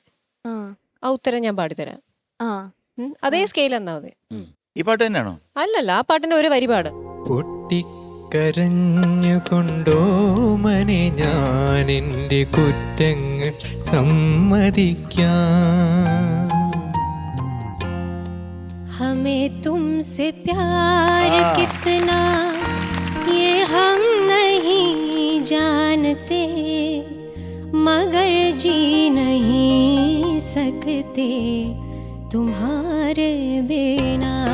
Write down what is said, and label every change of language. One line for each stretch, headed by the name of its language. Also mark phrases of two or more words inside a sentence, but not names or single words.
Malayalam: ആ ഉത്തരം ഞാൻ പാടിത്തരാം. അതേ സ്കെയിൽ എന്നാ മതി. ഈ പാട്ട് തന്നെയാണോ? അല്ലല്ല, ആ പാട്ടിന്റെ ഒരു വരി പാട്. പൊട്ടിക്കരഞ്ഞുകൊണ്ടോ മനെ ഞാൻ എൻ്റെ കുറ്റങ്ങൾ സമ്മതിക്കാം.
Hindi: हमें तुमसे प्यार कितना ये हम नहीं जानते, मगर जी नहीं सकते तुम्हारे बिना.